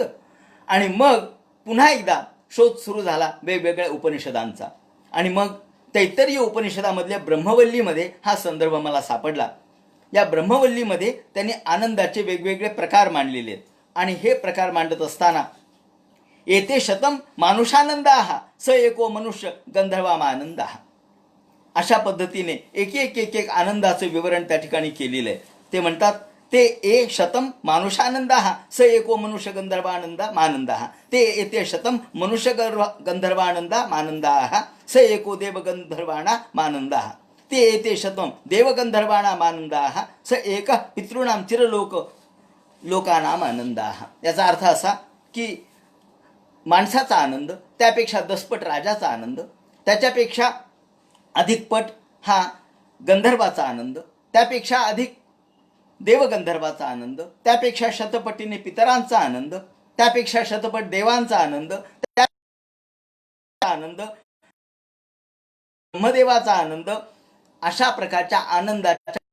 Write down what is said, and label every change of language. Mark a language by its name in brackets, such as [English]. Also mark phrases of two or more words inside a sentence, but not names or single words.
[Marathi] आणि मग पुन्हा एकदा शोध सुरू झाला वेगवेगळ्या उपनिषदांचा. आणि मग तैत्तरीय उपनिषदामधल्या ब्रह्मवल्लीमध्ये हा संदर्भ मला सापडला. या ब्रह्मवल्लीमध्ये त्यांनी आनंदाचे वेगवेगळे प्रकार मांडलेले आहेत. आणि हे प्रकार मांडत असताना [Sanskrit] येते शतम मानुषानंदाः स एको मनुष्य गंधर्वामानंदाः [Marathi] अशा पद्धतीने एक एक आनंदाचं विवरण त्या ठिकाणी केलेलं आहे. [Sanskrit] ते म्हणतात ते ए शतम मानुषानंदाः स एको मनुष्य गंधर्वानंदा मानंदाः ते येते शतम मनुष्य गंधर्वानंदा मानंदाः स एको देव गंधर्वाणा मानंदाः. ते एते शतम देवगंधर्वाणाम आनंदाः स एक पितॄणाम लोकानाम आनंदाः. [Marathi] याचा अर्थ असा की माणसाचा आनंद, त्यापेक्षा दसपट राजाचा आनंद, त्याच्यापेक्षा अधिक पट हा गंधर्वाचा आनंद, त्यापेक्षा अधिक देवगंधर्वाचा आनंद, त्यापेक्षा शतपटीने पितरांचा आनंद, त्यापेक्षा शतपट देवांचा आनंद, आनंद ब्रह्मदेवाचा आनंद, अशा प्रकारच्या आनंदाच्या.